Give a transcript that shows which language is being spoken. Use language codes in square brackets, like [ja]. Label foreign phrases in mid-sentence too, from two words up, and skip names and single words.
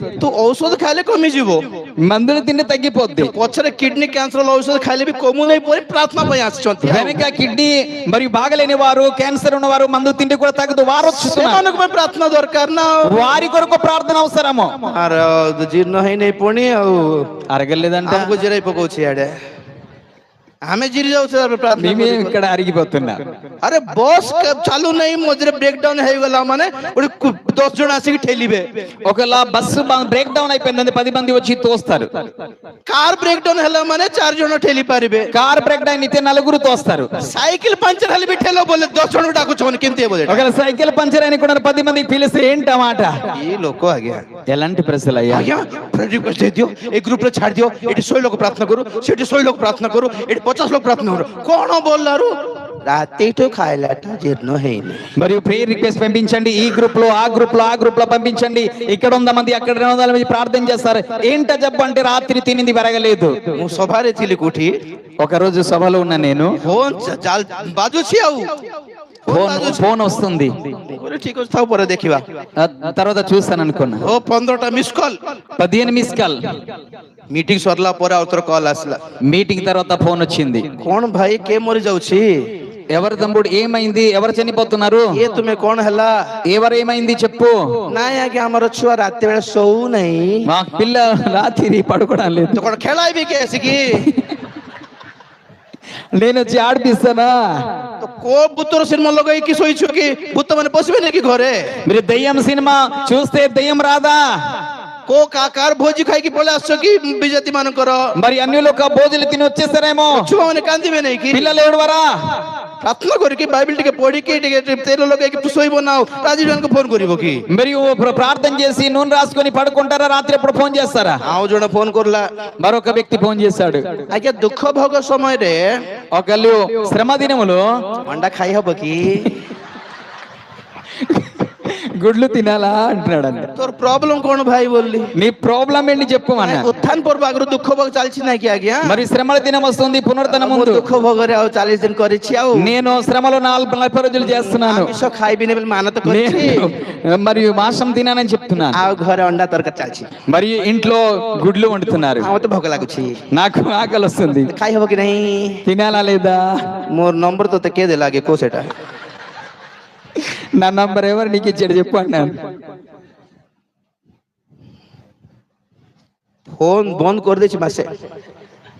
[or] ତୁ ଔଷଧ ଖାଇଲେ କମିଯିବ, [te] మందులు తింటే తగ్గిపోద్ది. [or] ପଛରେ କିଡନୀ କ୍ୟାନ୍ସର ଔଷଧ ଖାଇଲେ ବି କମୁନାହିଁ ପରେ ପ୍ରାର୍ଥନା ପାଇଁ ଆସିଛନ୍ତି। [te] వెనక కిడ్నీ మరియు బాగలేని వారు, క్యాన్సర్ ఉన్నవారు మందు తింటే కూడా తగ్గదు. వారు [or] ସେମାନଙ୍କ ପାଇଁ ପ୍ରାର୍ଥନା ଦରକାର ନା। [te] వారి కొరకు ప్రార్థన అవసరము. [or] ଆର ଜୀର୍ଣ୍ଣ ହେଇନାହିଁ ପୁଣି ଆଉ [te] అరగలేదంట. [or] ଆମକୁ ଜିରାଇ ପକଉଛି ଇଆଡେ। ଆମେ ଜିରି ଯାଉଛୁ ପ୍ରାର୍ଥନା। [te] మేమే ఇక్కడ అరిగిపోతున్నా. [or] అరే బస్ ଚାଲୁ ନାହିଁ, ମଝିରେ [en] break down [or] ହେଇଗଲା ମାନେ 10 ଜଣ ଆସିକି ଠେଲିବେ। [te] ఒకలా బస్సు [en] break down [te] అయిపోయిందని 10 మంది వచ్చి తోస్తారు. [en] car break down [or] ହେଲା ମାନେ 4 ଜଣ ଠେଲି ପାରିବେ। [en] car break down [te] అయితే 4 తోస్తారు. [en] cycle puncture [or] ହେଲେ ବି ଠେଲ ବୋଲେ 10 ଜଣକୁ ଡାକୁଛନ୍ତି, କେମିତି ହେବ? [te] ఒకవేళ [en] cycle puncture [te] అని కూడా 10 మందికి పిలిస్తే ఏంటమాట? [or] ఈ ଲୋକ ଆଜ୍ଞା [te] ఎలాంటి ప్రశ్నలు అయ్యా? [or] ଆଜ୍ଞା [en] friend request [or] ଦେଇଦିଅ, ଏ ଗ୍ରୁପରେ ଛାଡି ଦିଅ, ଏଠି 100 ଲୋକ ପ୍ରାର୍ଥନା କରୁ, ସେଠି 100 ଲୋକ ପ୍ରାର୍ଥନା କରୁ, ଏଠି 50 ଲୋକ ପ୍ରାର୍ଥନା କରୁ। କଣ ବୋଲାରୁ ରାତିଠୁ ଖାଇଲାଟା ଜୀର୍ଣ୍ଣ ହେଇନି। [te] మరియు [en] prayer request [te] పంపించండి. ఈ గ్రూప్ లో ఆ గ్రూప్ లో పంపించండి. ఇక్కడ 100 మంది, అక్కడ 200 మంది ప్రార్థన చేస్తారు. ఏంట జబ్బు అంటే రాత్రి తినింది పెరగలేదు. [or] ମୁଁ ସଭାରେ ଥିଲି କୋଉଠି, [te] ఒక రోజు సభలో ఉన్న నేను, [or] ଫୋନ ବାଜୁଛି ଆଉ [te] ఫోన్ వస్తుంది. [or] ଠିକ ଅଛି ଥାଉ, ପରେ ଦେଖିବା। [te] తర్వాత చూస్తాను అనుకున్నా. [or] ଓ 15ଟା [en] miss call, [te] 15 [en] miss call. [or] ମିଟିଂ ସରିଲା ପରେ ଆଉ ଥରେ କଲ୍ ଆସିଲା। [te] మీటింగ్ తర్వాత ఫోన్ వచ్చింది. [or] କଣ ଭାଇ କିଏ ମରି ଯାଉଛି? [te] ఎవరి తమ్ముడు ఏమైంది? ఎవరు చనిపోతున్నారు? [or] ଏ ତୁମେ କଣ ହେଲା? [te] ఎవరేమైంది చెప్పు. [or] ନାଇଁ ଆଜ୍ଞା ଆମର ଛୁଆ ରାତି ବେଳେ ଶୋଉ ନାହିଁ। [te] మా పిల్ల రాత్రి పడుకోవడం లేదు. [or] ତ କଣ ଖେଳାଇବି କି ଆସିକି? [te] నేను వచ్చి ఆడిపిస్తానా? [or] ତ କୋ ଭୂତର ସିନେମା ଲଗେଇକି ଶୋଇଛୁ କି? ଭୂତ ମାନେ ପଶିବେନି କି ଘରେ? [te] మీరు దెయ్యం సినిమా చూస్తే దెయ్యం రాదా? [or] କୋ କାକାର ଭୋଜି ଖାଇକି ପଳେଇ ଆସୁଛ କି ବିଜାତି ମାନଙ୍କର? [te] మరి అన్ని లోక భోజనం తిని వచ్చేస్తారేమో. [or] ଛୁଆ ମାନେ କାନ୍ଦିବେ ନାହିଁ କି? [te] పిల్లలు ఏడవరా? [or] ପ୍ରାର୍ଥନା କରିକି ବାଇବେଲ ଟିକେ ପଢିକି ଟିକେ ତେଲ ଲଗେଇକି ତୁ ଶୋଇବ ନା? ରାଜି ଜଣଙ୍କୁ ଫୋନ କରିବ କି? [te] మరియు ప్రార్థన చేసి నూనె రాసుకొని పడుకుంటారా? రాత్రి ఎప్పుడు ఫోన్ చేస్తారా? [or] ଆଉ ଜଣେ ଫୋନ କରିଲା, [te] మరొక వ్యక్తి ఫోన్ చేశాడు. [or] ଆଜ୍ଞା ଦୁଃଖ ଭୋଗ ସମୟରେ [te] ఒకళ్ళు శ్రమ దినములో [or] ଅଣ୍ଡା ଖାଇ ହବ କି? [te] గుడ్లు తినాలా అంటున్నాడు. [or] ତୋର ପ୍ରୋବ୍ଲେମ କଣ ଭାଇ ବୋଲି? [te] నీ ప్రాబ్లం ఏంటి చెప్పు అన్న. [or] ଉତ୍ଥାନ ପର୍ବ ଆଗରୁ ଦୁଃଖ ଭୋଗ ଚାଲିଛି ନାଇଁ କି ଆଜ୍ଞା? [te] మరి శ్రమల దినం వస్తుంది, పునరుద్ధరణ [or] ମୁଁ [te] ముందు. [or] ଦୁଃଖ ଭୋଗରେ ଆଉ 40 ଦିନ କରିଛି। ଆଉ [te] నేను శ్రమలో 40 రోజులు చేస్తున్నాను. [or] ଆମିଷ ଖାଇବିନି ବୋଲି ମାନତ କରିଛି। [te] నేను మరియు మాంసం తినానని చెప్తున్నాను. [or] ଆଉ ଘରେ ଅଣ୍ଡା ତରକାରୀ ଚାଲିଛି। [te] మరియు ఇంట్లో గుడ్లు వండుతున్నారు. [or] ଆଉ ମତେ ଭୋଗ ଲାଗୁଛି। [te] నాకు ఆకలి వస్తుంది. [or] ଖାଇ ହବ କି ନାହିଁ? [te] తినాలా లేదా? [or] ମୋର ନମ୍ବର ତତେ କିଏ ଦେଲା ଆଗେ? କୋ ସେଟା [te] నా నంబర్ ఎవరు నీకు ఇచ్చాడు చెప్పు అన్నాను. [or] ଫୋନ ବନ୍ଦ କରିଦେଇଛି ମାସେ।